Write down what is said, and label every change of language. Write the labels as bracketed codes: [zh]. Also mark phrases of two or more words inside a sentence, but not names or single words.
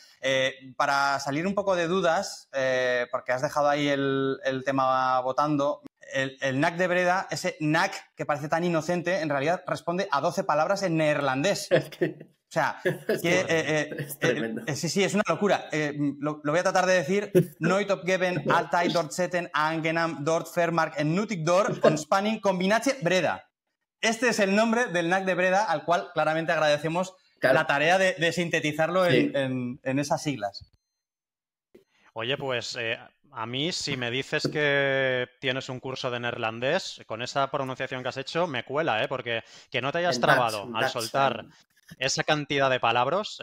[es] Para salir un poco de dudas, porque has dejado ahí el tema votando, el NAC de Breda, ese NAC que parece tan inocente, en realidad responde a 12 palabras en neerlandés. O sea, es tremendo. Sí, es una locura. Lo voy a tratar de decir. [nl] Nooit opgeven, altijd doorzetten, aangenaam, dort vermark en nuttig door, ontspanning, combinatie Breda. [es] Este es el nombre del NAC de Breda, al cual claramente agradecemos la tarea de sintetizarlo en esas siglas. Oye, pues a mí, si me dices que tienes un curso de neerlandés, con esa pronunciación que has hecho, me cuela, porque que no te hayas trabado al soltar esa cantidad de palabras.